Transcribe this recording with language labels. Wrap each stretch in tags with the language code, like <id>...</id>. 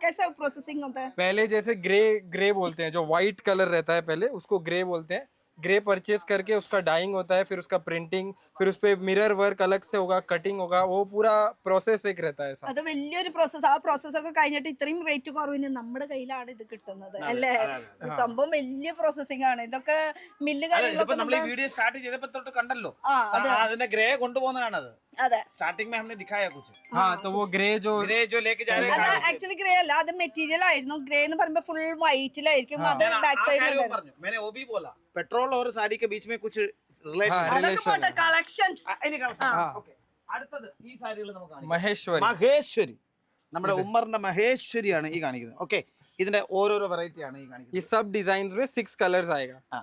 <hi>कैसा प्रोसेसिंग होता है? पहले जैसे ग्रे बोलते हैं, जो व्हाइट कलर रहता है पहले उसको ग्रे बोलते हैं. ग्रे परचेज करके उसका डाइंग होता है, फिर उसका प्रिंटिंग, फिर उस पे मिरर वर्क अलग से होगा, कटिंग होगा, वो पूरा प्रोसेस एक रहता है.</hi> <ml>അത് വലിയൊരു പ്രോസസ്. ആ പ്രോസസ് ഒക്കെ കഴിഞ്ഞിട്ട് ഇത്രയും റേറ്റ് കുറവിന് നമ്മുടെ കയ്യിലാണ് ഇത് കിട്ടുന്നത് അല്ലേ? സംഭവം വലിയ പ്രോസസിംഗ് ആണ്. ഇതൊക്കെ മില്ല് കാര്യങ്ങളൊക്കെ നമ്മൾ ഈ വീഡിയോ സ്റ്റാർട്ട് ചെയ്തപ്പോൾ തൊട്ട് കണ്ടല്ലോ, അതിന്റെ ഗ്രേ കൊണ്ടുപോകുന്നതാണത്. അതെ,</ml> <hi>സ്റ്റാർട്ടിംഗ് में हमने दिखाया कुछ. हाँ, तो वो ग्रे जो लेके जा रहे हैं</hi> <ml>ആക്ച്വലി ഗ്രേ അല്ല, അത് മെറ്റീരിയൽ ആയിരുന്നു. ഗ്രേ എന്ന് പറയുമ്പോൾ ഫുൾ വൈറ്റിലായിരിക്കും. അത് ബാക്ക് സൈഡിൽ പറഞ്ഞു.</ml> <hi>मैंने वो भी बोला पेट्रोल और साड़ी के बीच में कुछ रिलेशन.</hi> <ml>അതൊക്കെ പോട്ടെ, കളക്ഷൻസ്. അടുത്തത് ഈ സാരികൾ നമുക്ക് കാണിക്കാം.</ml> <hi>महेश्वरी</hi> <ml>നമ്മുടെ ഉമ്മറിന്റെ മഹേശ്വരിയാണ് ഈ കാണിക്കുന്നത്. ഓക്കെ, ഇതിന്റെ ഓരോരോ വെറൈറ്റി ആണ് ഈ കാണിക്കുന്നത്.</ml> <hi>ये सब डिजाइन्स में 6 कलर्स आएगा.</hi>